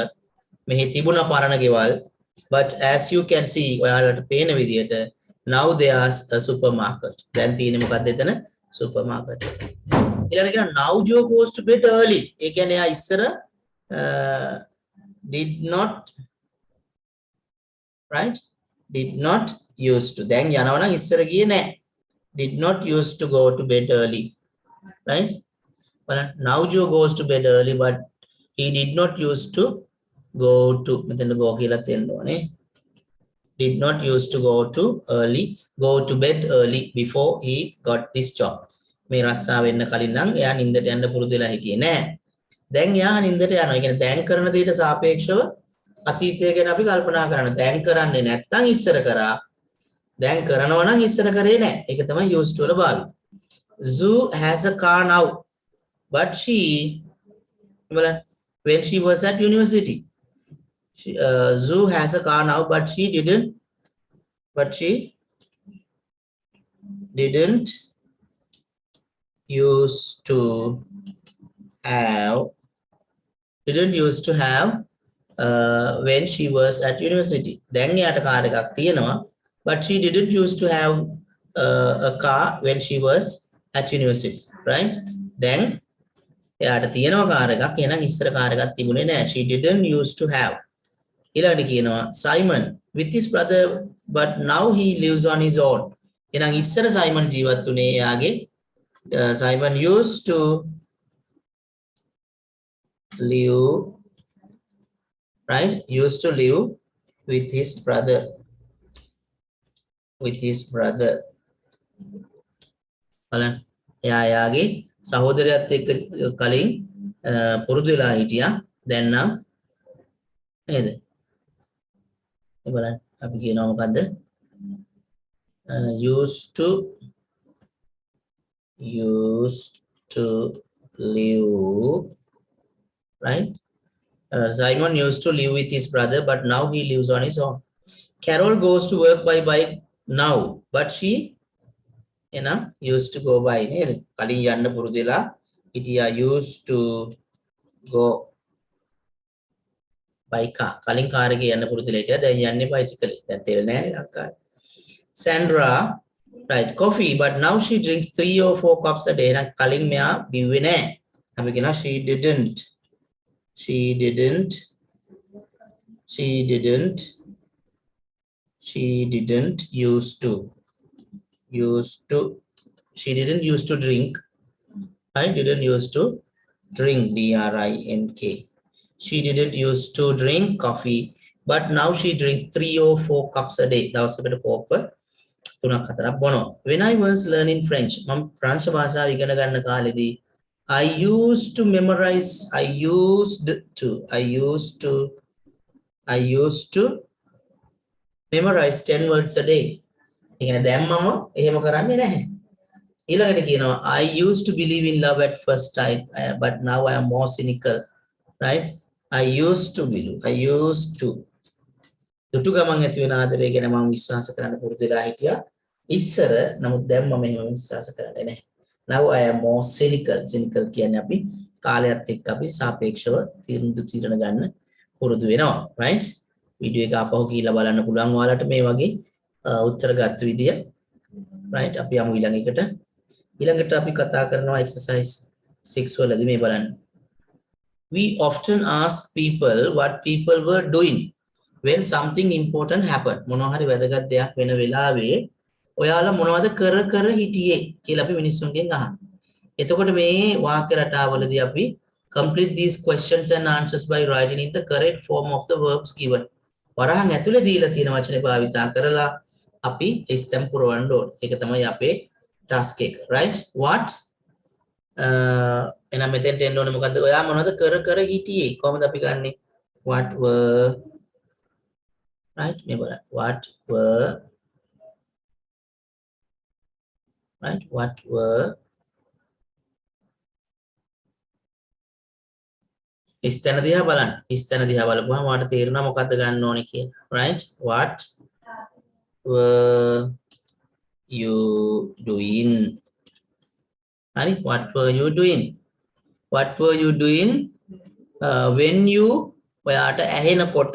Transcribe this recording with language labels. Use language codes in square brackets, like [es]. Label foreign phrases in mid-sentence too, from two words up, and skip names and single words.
[si] මෙහි තිබුණා පරණ ගෙවල්. [en] But as you can see [si] ඔයාලට පේන විදියට [en] now there's a supermarket. [si] දැන් තියෙන්නේ මොකක්ද එතන? [en] supermarket. [si] ඊළඟට කියන [en] now Joe goes to bed early. [si] ඒ කියන්නේ එයා ඉස්සර [en] did not, right, did not used to. [si] දැන් යනවා නම් ඉස්සර ගියේ නැහැ. [en] Did not used to go to bed early, right? But now Joe goes to bed early, but he did not used to go to, [si] මෙතන go කියලා තියෙන්න ඕනේ. [en] Did not used to go to bed early before he got this job. [si] මේ රස්සා වෙන්න කලින් නම් එයා නින්දට යන්න පුරුදු වෙලා හිටියේ නැහැ. දැන් එයා නින්දට යනවා. ඒ කියන්නේ දැන් කරන දේට සාපේක්ෂව අතීතය ගැන අපි කල්පනා කරන්න. දැන් කරන්නේ නැත්නම් ඉස්සර කරා. දැන් කරනවා නම් ඉස්සර කරේ නැහැ. ඒක තමයි [en] used to [si] වල භාවිත. [en] Zoo has a car now, but when she was at university. Zoo has a car now, but she didn't used to have when she was at university. [si] දැන් එයාට කාර් එකක් තියෙනවා, [en] but she didn't used to have a car when she was at university, right? [si] දැන් එයාට තියෙනවා කාර් එකක්, එහෙනම් ඉස්සර කාර් එකක් තිබුණේ නැහැ. [en] She didn't used to have. [si] ඊළඟට කියනවා [en] Simon with his brother, but now he lives on his own. [si] එහෙනම් ඉස්සර සයිමන් ජීවත් වුණේ එයාගේ [en] Simon used to live, right? Used to live with his brother. [si] බලන්න එයාගේ සහෝදරයාත් එක්ක කලින් පුරුදු වෙලා හිටියා. දැන් නම් නේද? බලන්න අපි කියනවා මොකද්ද? [en] used to live, right? Simon used to live with his brother, but now he lives on his own. Carol goes to work by bike now, but she used to go by. [si] කලින් යන්න පුරුදු වෙලා හිටියා. [en] used to go by car. [si] කලින් කාර් එකේ යන්න පුරුදු වෙලා හිටියා. දැන් යන්නේ බයිසිකල්. දැන් තෙල් නැහැ නේද අක්කා? [en] Sandra, right, coffee, but now she drinks 3 or 4 cups a day. [si] එහෙනම් කලින් මෙයා බිව්වේ නැහැ. අපි කියනවා [en] she didn't used to drink. I didn't used to drink, drink. She didn't used to drink coffee, but now she drinks 3 or 4 cups a day. [si] දවසකට කෝප්ප 3-4ක් බොනවා. [en] When I was learning French, [si] මම ප්‍රංශ භාෂාව ඉගෙන ගන්න කාලෙදී [en] I used to memorize, I used to memorize 10 words a day. [si] ඒ කියන්නේ දැන් මම එහෙම කරන්නේ නැහැ. ඊළඟට කියනවා [en] I used to believe in love at first sight, but now I am more cynical, right? I used to [si] දුටු ගමන් ඇති වෙන ආදරය ගැන මම විශ්වාස කරන්න පුරුදු වෙලා හිටියා ඉස්සර. නමුත් දැන් මම එහෙම විශ්වාස කරන්නේ නැහැ. [en] Now I am more cynical. [si] cynical කියන්නේ අපි කාලයත් එක්ක අපි සාපේක්ෂව තීරණ ගන්න පුරුදු වෙනවා, right? වීඩියෝ එක ආපහු ගිහලා බලන්න පුළුවන් ඔයාලට මේ වගේ උත්තර ගත්ත විදිය, right? අපි යමු ඊළඟට අපි කතා කරනවා exercise 6 වලදී මේ බලන්න. [en] We often ask people what people were doing when something important happened. [si] මොනවා හරි වැදගත් දෙයක් වෙන වෙලාවේ ඔයාලා මොනවද කර හිටියේ කියලා අපි මිනිස්සුන්ගෙන් අහනවා. එතකොට මේ වාක්‍ය රටාවලදී අපි [en] complete these questions and answers by writing in the correct form of the verbs given. [si] වරහන් ඇතුලේ දීලා තියෙන වචනේ භාවිතා කරලා අපි ස්තම් පුරවන්න ඕනේ. ඒක තමයි අපේ task එක, right? What එහෙනම් මෙතෙන්ට එන්න ඕනේ මොකද්ද? ඔයා මොනවද කර හිටියේ? කොහොමද අපි ගන්නෙ? [en] What were, right? [si] මේ බලන්න. [en] What were, right? What were [si] ස්තන දිහා බලන්න. ස්තන දිහා බලපුවම ඔයාලට තේරෙනවා මොකද්ද ගන්න ඕනේ කියලා, [en] right? What were you doing? හරි, what were you doing? What were you doing when you [si] ඔයාට ඇහෙනකොට?